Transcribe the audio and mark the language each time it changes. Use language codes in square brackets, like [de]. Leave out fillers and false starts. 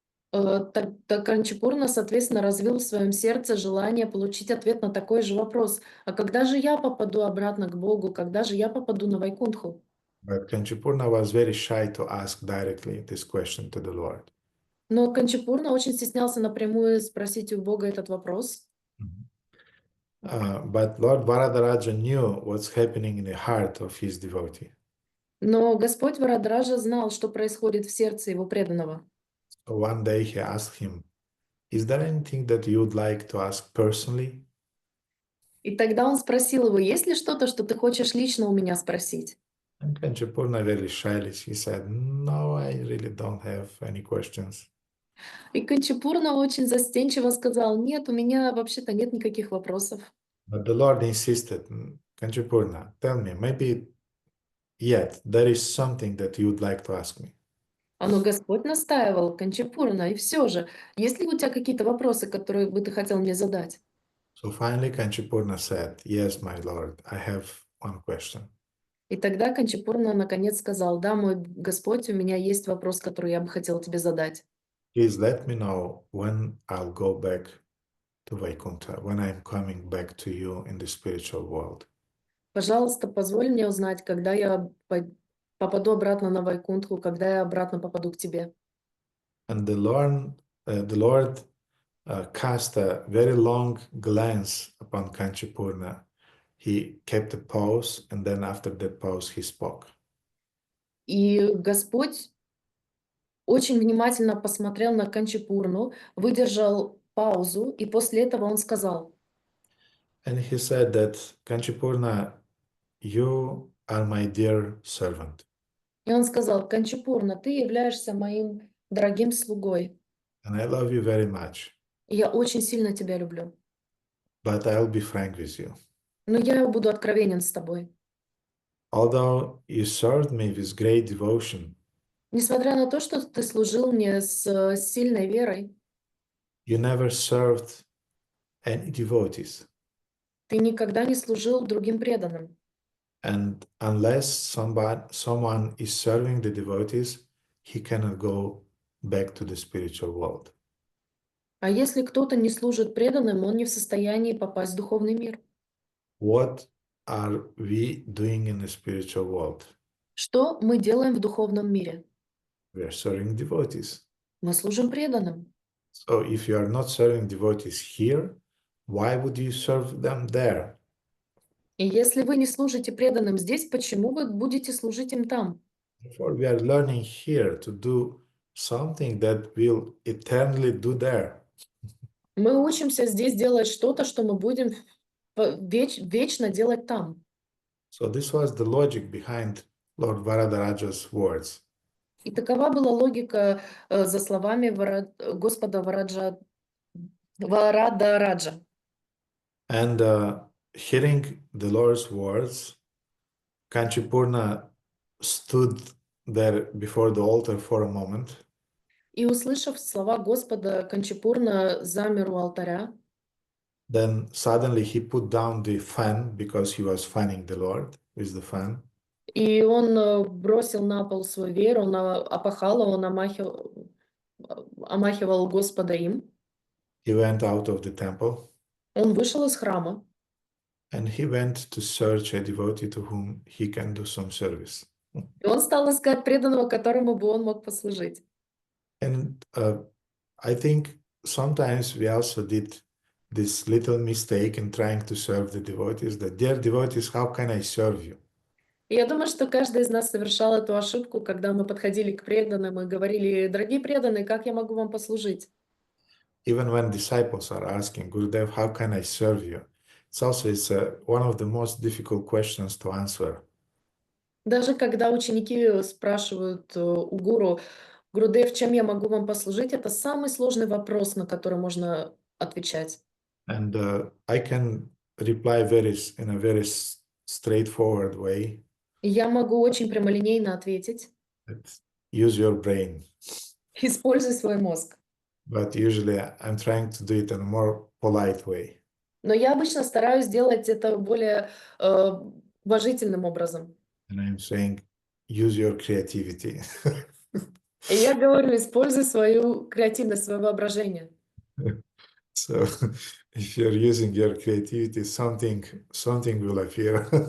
[ru] так Канчипурна, соответственно, развил в своем сердце желание получить ответ на такой же вопрос. А когда же я попаду обратно к Богу? Когда же я попаду на Вайкунтху? [en] But Kanchipurna was very shy to ask directly this question to the Lord. [ru] Но Канчипурна очень стеснялся напрямую спросить у Бога этот вопрос. [en] But Lord Varadaraja knew what's happening in the heart of his devotee. [ru] Но Господь Варадраджа знал, что происходит в сердце его преданного. [en] So one day he asked him, is there anything that you would like to ask personally? [ru] И тогда он спросил его, есть ли что-то, что ты хочешь лично у меня спросить? [en] And Kanchipurna very shyly, he said, no, I really don't have any questions. [ru] И Канчипурна очень застенчиво сказал, нет, у меня вообще-то нет никаких вопросов. [en] But the Lord insisted, Kanchipurna, tell me, maybe yet there is something that you would like to ask me. [ru] Но Господь настаивал, Канчипурна, и все же, есть ли у тебя какие-то вопросы, которые бы ты хотел мне задать? [en] So finally Kanchipurna said, yes, my Lord, I have one question. [ru] И тогда Канчипурна наконец сказал, да, мой Господь, у меня есть вопрос, который я бы хотел тебе задать. [en] Please let me know when I'll go back to Vaikuntha, when I'm coming back to you in the spiritual world. [ru] Пожалуйста, позволь мне узнать, когда я попаду обратно на Вайкунтху, когда я обратно попаду к тебе. [en] And the Lord cast a very long glance upon Kanchipurna. He kept a pause, and then after that pause, he spoke. [ru] И Господь очень внимательно посмотрел на Канчипурну, выдержал паузу, и после этого он сказал, [en] And he said that, Kanchipurna, you are my dear servant, [ru] и он сказал, Канчипурна, ты являешься моим дорогим слугой, [en] and I love you very much, [ru] и я очень сильно тебя люблю. [en] but I'll be frank with you. [ru] Но я буду откровенен с тобой. [en] Although you served me with great devotion, [ru] Несмотря на то, что ты служил мне с сильной верой, [en] you never served any devotees. [ru] ты никогда не служил другим преданным. [en] And unless someone is serving the devotees, he cannot go back to the spiritual world. [ru] А если кто-то не служит преданным, он не в состоянии попасть в духовный мир. [en] What are we doing in the spiritual world? [ru] Что мы делаем в духовном мире? [en] We are serving devotees. [ru] Мы служим преданным. [en] So if you are not serving devotees here, why would you serve them there? [ru] И если вы не служите преданным здесь, почему вы будете служить им там? [en] Therefore, we are learning here to do something that will eternally do there. [ru] Мы учимся здесь делать что-то, что мы будем вечно делать там. [en] So this was the logic behind Lord Varadaraja's words. [ru] И такова была логика за словами Господа Варадaraja. [en] And hearing the Lord's words, Kanchipurna stood there before the altar for a moment. [ru] И услышав слова Господа, Канчипурна замер у алтаря. [en] Then suddenly he put down the fan because he was fanning the Lord with the fan. [ru] И он бросил на пол свой веер, он опахал, он омахивал Господа им. [en] He went out of the temple [ru] Он вышел из храма. [en] and he went to search a devotee to whom he can do some service. [ru] И он стал искать преданного, которому бы он мог послужить. [en] And I think sometimes we also did this little mistake in trying to serve the devotees, that, dear devotees, how can I serve you? [ru] И я думаю, что каждый из нас совершал эту ошибку, когда мы подходили к преданным и говорили, дорогие преданные, как я могу вам послужить? [en] Even when disciples are asking, Gurudev, how can I serve you? It's one of the most difficult questions to answer. [ru] Даже когда ученики спрашивают у гуру: «Гурудев, чем я могу вам послужить?» Это самый сложный вопрос, на который можно отвечать. [en] And I can reply in a very straightforward way. [ru] И я могу очень прямолинейно ответить: [en] That use your brain. [ru] используй свой мозг. [en] But usually I'm trying to do it in a more polite way. [ru] Но я обычно стараюсь делать это более уважительным образом. [en] And I'm saying, use your creativity. [ru] И я говорю, используй свою креативность, свое воображение. [en] So if you're using your creativity, something will appear.